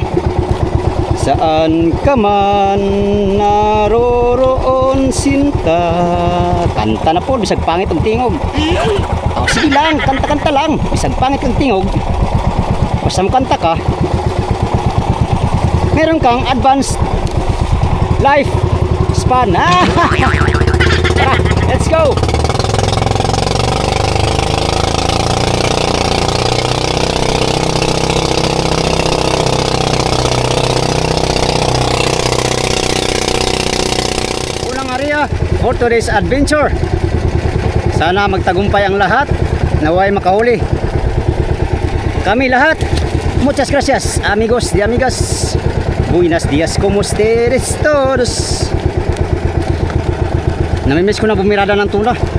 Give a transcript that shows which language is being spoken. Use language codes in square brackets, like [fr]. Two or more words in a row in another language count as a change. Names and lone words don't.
[tl] Saan ka man naroroon, sinta? Kanta na po, [ceb] bisag pangit ang tingog. [tl] Oh, sige lang, kanta-kanta lang. [ceb] Bisag pangit ang tingog. [tl] Basta kanta ka, meron kang advanced life span. Tara, [en] let's go. Unang area for today's adventure. [tl] Sana magtagumpay ang lahat, naway makahuli kami lahat. [es] Muchas gracias amigos y amigas. Buenos días, como ustedes todos. [tl] Namimiss ko na bumirada ng tuna.